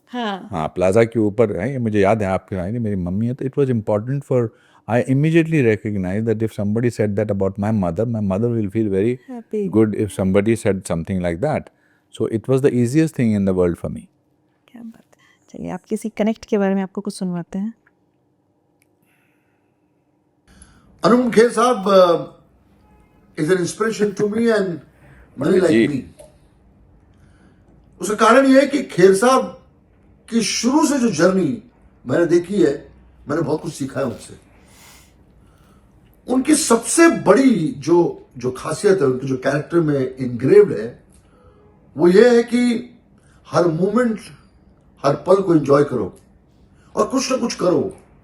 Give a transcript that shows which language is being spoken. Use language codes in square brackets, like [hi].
[hi] हाँ, प्लाजा के ऊपर है, मुझे याद है आपके आई मेरी मम्मी है. [en] तो it was important for, I immediately recognized that if somebody said that about my mother will feel very good if somebody said something like that. So it was the easiest thing in the world for me. [hi] क्या बात. चलिए आप किसी connect के बारे में आपको कुछ सुनवाते हैं. [en] अनुपम खेर साहब is an inspiration to me and many like me. [hi] उसका कारण यह है कि खेर साहब की शुरू से जो जर्नी मैंने देखी है, मैंने बहुत कुछ सीखा है उनसे. उनकी सबसे बड़ी जो खासियत है, उनके जो कैरेक्टर में इनग्रेव्ड है, वो ये है कि हर मोमेंट, हर पल को एंजॉय करो और कुछ ना कुछ करो.